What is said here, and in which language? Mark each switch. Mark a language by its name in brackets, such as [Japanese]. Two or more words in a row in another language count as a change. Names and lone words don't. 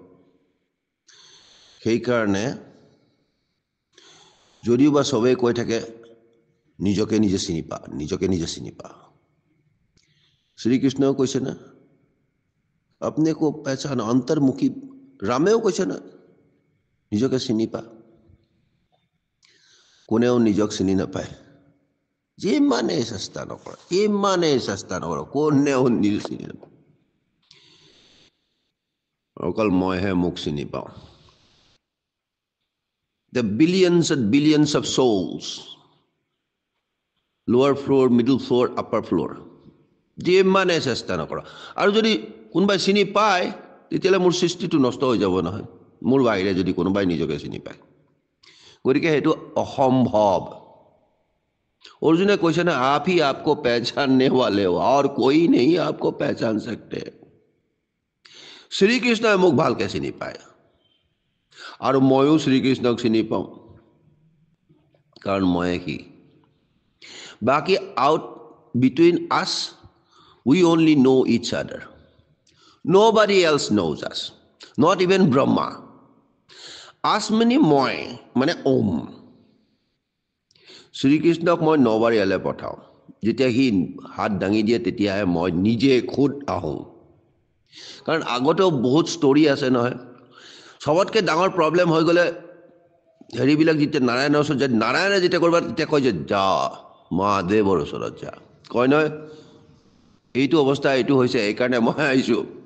[Assamese] সেইকাৰণে যদিও বা চবেই কৈ থাকে নিজকে নিজে চিনি পা, নিজকে নিজে চিনি পা, শ্ৰীকৃষ্ণও কৈছে না [Hindi] अपने को पहचान, [Assamese] অন্তৰ্মুখী ৰামেও কৈছে না নিজকে চিনি পা। কোনেও নিজক চিনি নাপায়, যিমানেই চেষ্টা নকৰে, কোনেও নিজ চিনি নাপায়। অকল মইহে মোক চিনি পাওঁ। [English] The billions and billions of souls, lower floor, middle floor, upper floor, [Assamese] যিমানে চেষ্টা নকৰা, আৰু যদি কোনোবাই চিনি পায় তেতিয়াহ'লে মোৰ সৃষ্টিটো নষ্ট হৈ যাব নহয়, মোৰ বাহিৰে যদি কোনোবাই নিজকে চিনি পায়। গতিকে সেইটো অসম্ভৱ। অৰ্জুনে কৈছে না [Hindi] आप ही आपको पहचानने वाले हो और कोई नहीं आपको पहचान सकते। [Assamese] শ্ৰীকৃষ্ণই মোক ভালকে চিনি পায়, আৰু ময়ো শ্ৰীকৃষ্ণক চিনি পাওঁ, কাৰণ ময়ে সি। [English] বাকী out between us we only know each other. Nobody else knows us, not even Brahma. [Assamese] Us মানে মই, মানে ওম। শ্ৰীকৃষ্ণক মই নবাৰীয়ালৈ পঠাওঁ, যেতিয়া সি হাত দাঙি দিয়ে তেতিয়াহে মই নিজে খুদ আহোঁ। কাৰণ আগতেও বহুত ষ্টৰি আছে নহয়। সবতকৈ ডাঙৰ প্ৰব্লেম হৈ গ'লে হেৰিবিলাক যেতিয়া নাৰায়ণৰ ওচৰত যায়, নাৰায়ণে যেতিয়া কৰিব তেতিয়া কয় যে যা মহাদেৱৰ ওচৰত যা, কয় নহয় এইটো অৱস্থা এইটো হৈছে, এইকাৰণে মই আহিছোঁ।